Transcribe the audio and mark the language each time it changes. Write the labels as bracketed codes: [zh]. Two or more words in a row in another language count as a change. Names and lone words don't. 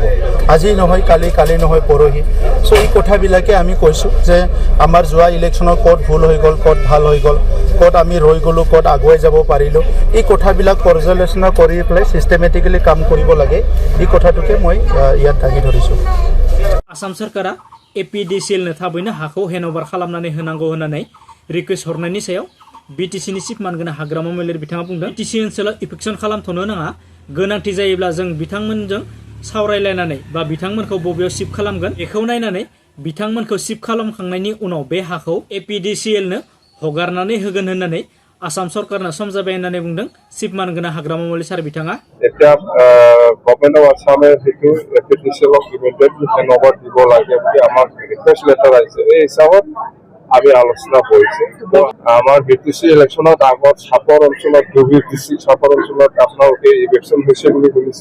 [as] আজি নহয় কালি, কালি নহয় পৰহি। চ' এই কথাবিলাকে আমি কৈছোঁ যে আমাৰ যোৱা ইলেকশ্যনৰ ক'ত ভুল হৈ গ'ল, ক'ত ভাল হৈ গ'ল, ক'ত আমি ৰৈ গ'লোঁ, ক'ত আগুৱাই যাব পাৰিলোঁ, এই কথাবিলাক পৰ্যালোচনা কৰি পেলাই ছিষ্টেমেটিকেলি কাম কৰিব লাগে। এই কথাটোকে মই ইয়াত দাঙি ধৰিছোঁ। [brx] आसाम सोरखारा एपिडिसिएलनो थाबैनो हाखौ हेन्डअभार खालामनानै होनांगौ होननानै रिकुवेस्ट हरनायनि सायाव बिटिसिनि चिफ मानगोनां हाग्रामा महिलारि बिथाङा बुंदों बिटिसि ओनसोलाव इफेक्सन खालामथ'नो नाङा। गोनांथि जायोब्ला जों बिथांमोनजों सावरायलायनानै बा बिथांमोनखौ बबेयाव शिफ्ट खालामगोन बेखौ नायनानै बिथांमोनखौ शिफ्ट खालामखांनायनि उनाव बे हाखौ एपिडिसिएलनो हगारनानै होगोन होननानै आसाम सरकारनो सम जाबाय होननानै बुंदों चिफ मानगोनां हाग्रामा महिलारि सार बिथाङा। [as] এতিয়া গভৰ্ণমেণ্ট অফ আসামে সেইটো এপিডিচিএলক [en] immediately handover [as] দিব লাগে বুলি আমাৰ ৰিকুৱেষ্ট লেটাৰ আহিছে। এই হিচাপত আমি আলোচনা কৰিছোঁ। আমাৰ বিটিচি ইলেকশ্যনত আগত চাপৰ অঞ্চলত বিটিচি চাপৰ অঞ্চলত আপোনালোকে ইলেকশ্যন হৈছে বুলি শুনিছে।